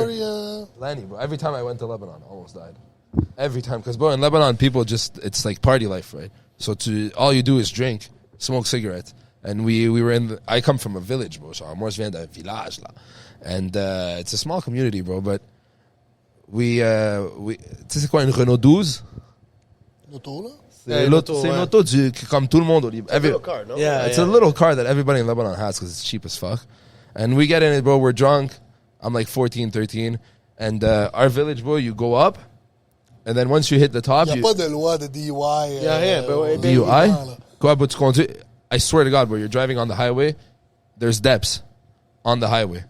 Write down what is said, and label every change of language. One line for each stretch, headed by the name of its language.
English: story, Lanny, bro. Every time I went to Lebanon, I almost died. Every time. Because, bro, in Lebanon, people just, it's like party life, right? So all you do is drink, smoke cigarettes. And we were I come from a village, bro. So
French: moi, je viens d'un village, là.
English: And it's a small community, bro.
French: But tu sais c'est quoi, une Renault 12? L'auto, là? C'est une auto comme tout le monde au Liban.
English: Little car, no? Yeah, It's a little car that everybody in Lebanon has because it's cheap as fuck. And we get in it, bro. We're drunk. I'm like 14, 13. And our village, bro, you go up. And then once you hit the top,
French: Il n'y a pas de loi de DUI.
English: Yeah, but DUI?
French: là. Quoi, but tu conduis.
English: I swear to God, bro, you're driving on the highway. There's depths on the highway.